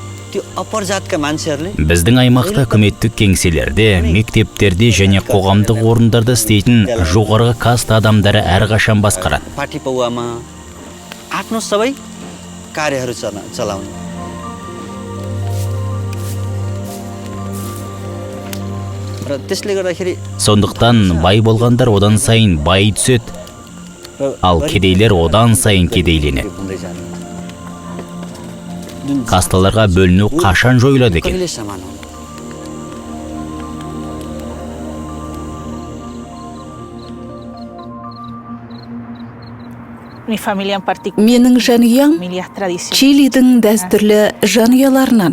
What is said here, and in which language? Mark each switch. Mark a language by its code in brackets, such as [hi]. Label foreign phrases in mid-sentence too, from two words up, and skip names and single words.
[kk] Біздің аймақта үкіметтік кеңселерде, мектептерде және қоғамдық орындарда істейтін жоғарғы каста адамдары әрқашан басқарады. [ne] आफ्नो सबै कार्यहरू चलाउने. र त्यसले गर्दाखेरि [kk] Сондықтан бай болғандар одан сайын бай түседі, ал кедейлер одан сайын кедейленеді. Касталарға бөліну қашан жойылады екен? Менің жанұям Чилидің дәстүрлі жанұяларынан.